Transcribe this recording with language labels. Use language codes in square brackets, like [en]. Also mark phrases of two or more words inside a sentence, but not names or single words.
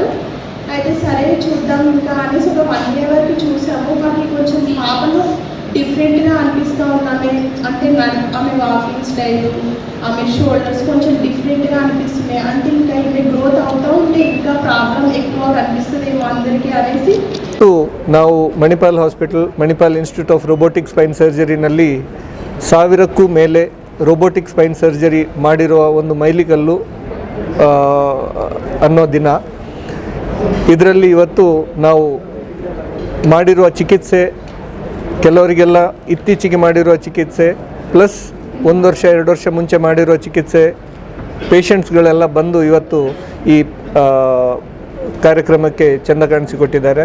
[te] అయితే సరే చూద్దాం ఇంకా అనేసి ఒక 1 year వరకు చూసాము. మాకు కొంచెం పాపను డిఫరెంట్గా అనిపిస్తూ ఉన్నామే. అంటే ఆమె [en] walking style, [te] ఆమె షోల్డర్స్ కొంచెం డిఫరెంట్గా అనిపిస్తున్నాయి. అంటే ఇంకా ఇవి గ్రోత్ అవుతూ ఉంటే ఇంకా ప్రాబ్లం ఎక్కువ కనిపిస్తుందేమో అందరికీ అనేసి [kn] ನಾವು ಮಣಿಪಾಲ್ ಹಾಸ್ಪಿಟಲ್, ಮಣಿಪಾಲ್ ಇನ್ಸ್ಟಿಟ್ಯೂಟ್ ಆಫ್ ರೋಬೋಟಿಕ್ ಸ್ಪೈನ್ ಸರ್ಜರಿನಲ್ಲಿ 1000ಕ್ಕೂ ಮೇಲೆ [en] robotic spine surgery [kn] ಮಾಡಿರುವ ಒಂದು ಮೈಲಿಗಲ್ಲು ಅನ್ನೋ ದಿನ. ಇದರಲ್ಲಿ ಇವತ್ತು ನಾವು ಮಾಡಿರುವ ಚಿಕಿತ್ಸೆ, ಕೆಲವರಿಗೆಲ್ಲ ಇತ್ತೀಚೆಗೆ ಮಾಡಿರುವ ಚಿಕಿತ್ಸೆ ಪ್ಲಸ್ 1 ವರ್ಷ 2 ವರ್ಷ ಮುಂಚೆ ಮಾಡಿರುವ ಚಿಕಿತ್ಸೆ ಪೇಷಂಟ್ಸ್ಗಳೆಲ್ಲ ಬಂದು ಇವತ್ತು ಈ ಕಾರ್ಯಕ್ರಮಕ್ಕೆ ಚೆಂದ ಕಾಣಿಸಿಕೊಟ್ಟಿದ್ದಾರೆ.